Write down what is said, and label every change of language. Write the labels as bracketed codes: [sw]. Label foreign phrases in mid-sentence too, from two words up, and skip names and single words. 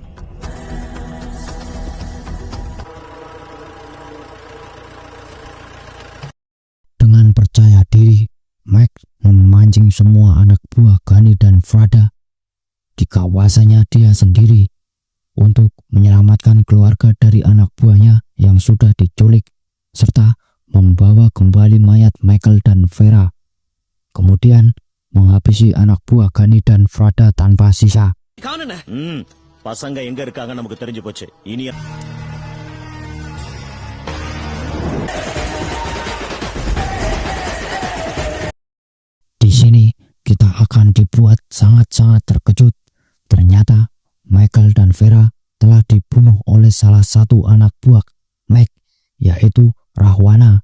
[id] Dengan percaya diri, Mike memancing semua anak buah Ghani dan Frada di kawasannya dia sendiri untuk menyelamatkan keluarga dari anak buahnya yang sudah diculik, serta membawa kembali mayat Michael dan Vera. Kemudian menghabisi anak buah Ghani dan Frada tanpa sisa. [ta] பசங்க எங்க இருக்காங்க நமக்கு தெரிஞ்சு போச்சு இனி [id] Di sini kita akan dibuat sangat-sangat terkejut. Ternyata Michael dan Vera telah dibunuh oleh salah satu anak buah Mike, yaitu Rahwana.